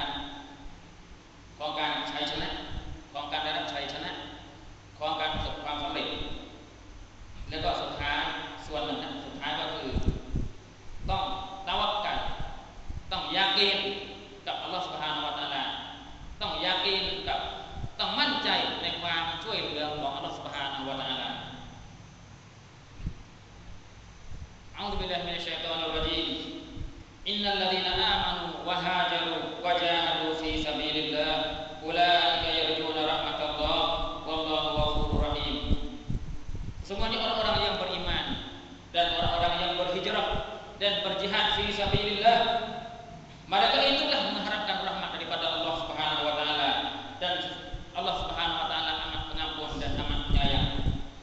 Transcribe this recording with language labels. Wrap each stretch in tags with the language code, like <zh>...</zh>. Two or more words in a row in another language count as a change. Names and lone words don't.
<th>การชัยชนะของการได้รับชัยชนะของการประสบความสำเร็จแล้วก็สุดท้ายส่วนหนึ่งสุดท้ายก็คือต้องตะวักกัลต้องยากีนกับอัลลอฮฺซุบฮานะฮูวะตะอาลาต้องยากีนกับต้องมั่นใจในความช่วยเหลือของอัลลอฮฺซุบฮานะฮูวะตะอาลา</th> <ar>أعوذ بالله من الشيطان الرجيم إن الذين آمنوا وهاجروا وجاهدوا في سبيل الله أولئك يرجون رحمة الله والله غفور رحيم</ar> <ms>semuanya orang-orang yang beriman dan orang-orang yang berhijrah dan berjihad</ms> <ar>في سبيل الله</ar> <ms>mereka itulah mengharapkan rahmat daripada Allah</ms> <ar>سبحانه وتعالى</ar> <ms>dan Allah</ms> <ar>سبحانه وتعالى</ar> <ms>amat pengampun dan amat penyayang</ms>